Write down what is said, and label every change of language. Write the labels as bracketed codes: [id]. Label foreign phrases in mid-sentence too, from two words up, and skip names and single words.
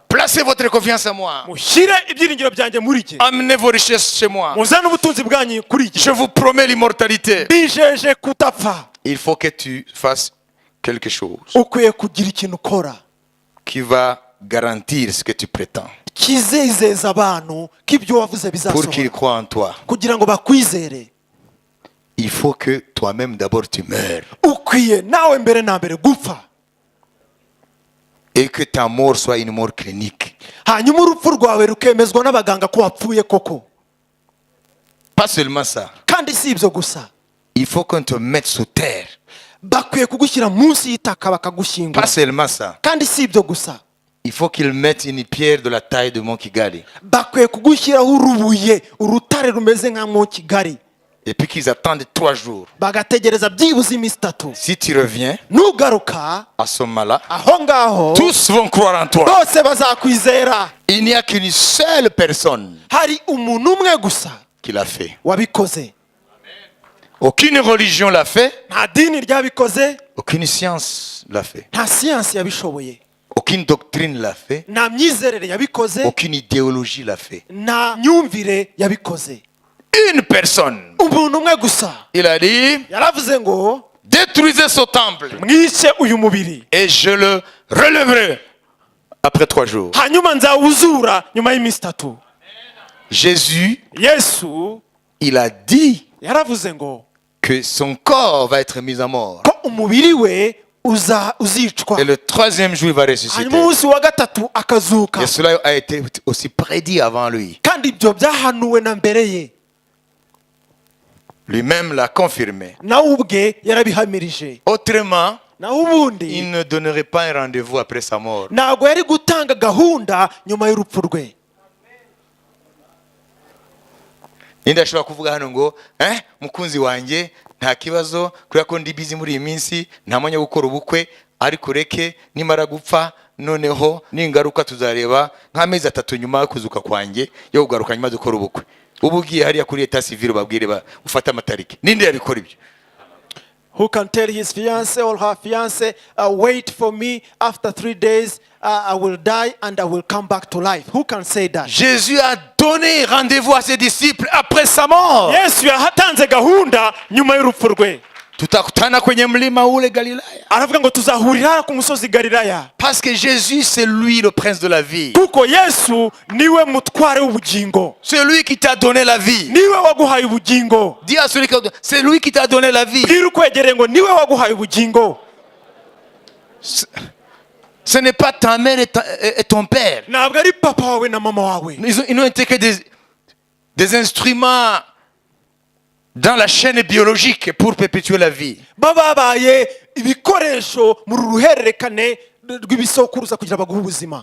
[fr] Placez votre confiance en moi. [rw] Mushyire ibyiringiro byanjye muri jye. [fr] Amenez vos richesses chez moi. [rw] Muzane ubutunzi bwanyu kuri jye. [fr] Je vous promets l'immortalité. [rw] Bijeje kutapfa. [fr] Il faut que tu fasses quelque chose [rw] Ukwiye kugira ikintu ukora [fr] qui va garantir ce que tu prétends, [rw] kizezeza abantu ko ibyo wavuze [fr] pour qu'ils [rw] bizasohora, [fr] croient en toi. [rw] kugira ngo bakwizere. [fr] Il faut que toi-même d'abord tu meurs [rw] Ukwiye nawe mbere na mbere gupfa, [fr] et que ta mort soit une mort clinique. [rw] hanyuma urupfu rwawe rukemezwa n'abaganga ko wapfuye koko. [fr] Pas seulement ça. [rw] kandi si ibyo gusa [fr] Il faut qu'on te mette sous terre. [rw] bakwiye kugushyira munsi y'itaka bakagushyingura [fr] Pas seulement ça. [rw] kandi si ibyo gusa [fr] Il faut qu'ils mettent une pierre de la taille de Mont Kigali. [rw] bakwiye kugushyiraho urubuye urutare rumeze nka mu Kigali [fr] Et puis qu'ils attendent 3 jours. [rw] bagategereza byibuze iminsi 3 [fr] Si tu reviens [rw] nugaruka [fr] à ce moment-là, [rw] aho ngaho [fr] tous vont croire en toi. [rw] bose bazakwizera. [fr] Il n'y a qu'une seule personne [rw] hari umuntu umwe gusa [fr] qui l'a fait. [rw] wabikoze. [fr] Aucune religion l'a fait. [rw] nta dini ryabikoze, [fr] Aucune science l'a fait. [rw] nta siyansi yabishoboye, [fr] Aucune doctrine l'a fait. [rw] nta myizerere yabikoze, [fr] Aucune idéologie l'a fait. [rw] nta myumvire yabikoze. [fr] Une personne. [rw] umuntu umwe gusa [fr] Il a dit, [rw] yaravuze ngo [fr] détruisez ce temple [rw] mwice uyu mubiri [fr] et je le relèverai après 3 jours. [rw] hanyuma nzawuzura nyuma y'iminsi 3. [fr] Jésus, [rw] Yesu [fr] il a dit [rw] yaravuze ngo [fr] que son corps va être mis à mort. [rw] ko umubiri we uzicwa [fr] Et le 3e jour, il va ressusciter. [rw] hanyuma umunsi wa 3 akazuka. [fr] Et cela a été aussi prédit avant lui. [rw] kandi ibyo byahanuwe na mbere ye, [fr] Lui-même l'a confirmé. [rw] nawe ubwe yarabihamirije. [fr] Autrement, [rw] naho ubundi [fr] il ne donnerait pas un rendez-vous après sa mort. [rw] ntabwo yari gutanga gahunda nyuma y'urupfu rwe. Ninde ashobora kuvuga hano ngo mukunzi wanjye nta kibazo kubera ko ndi busy muri iyi minsi nta mwanya wo gukora ubukwe, ariko reke nimara gupfa noneho ningaruka tuzareba nk'amezi 3 nyuma yo kuzuka kwanjye yo kugaruka nyuma dukora ubukwe. Ubu ugiye hariya kuri [fr] etat civil [rw] babwire ufata amatariki. Ninde yabikora ibyo? [en] Who can tell his fiancé or her fiancé, wait for me, after 3 days I will die and I will come back to life? Who can say that? [fr] Jésus a donné rendez-vous à ses disciples après sa mort. [rw] Yesu yahatanze gahunda nyuma y'urupfu rwe. [sw] Tutakutana kwenye mlima ule Galilaya. [rw] aravuga ngo tuzahurira ku musozi Galilaya. [fr] Parce que Jésus, c'est lui le prince de la vie. [rw] kuko Yesu niwe mutware w'ubugingo, [fr] C'est lui qui t'a donné la vie. [rw] niwe waguhaye ubugingo. [fr] Dis à celui qui c'est lui qui t'a donné la vie. [rw] bwira ukwegereye ngo niwe waguhaye ubugingo. [fr] Ce n'est pas ta mère et ton père. [rw] ntabwo ari papa wawe na mama wawe. [fr] Ils n'ont été que des instruments dans la chaîne biologique pour perpétuer la vie. [rw] bababaye ibikoresho mu ruhererekane rw'ibisokuruza kugira baguhe ubuzima.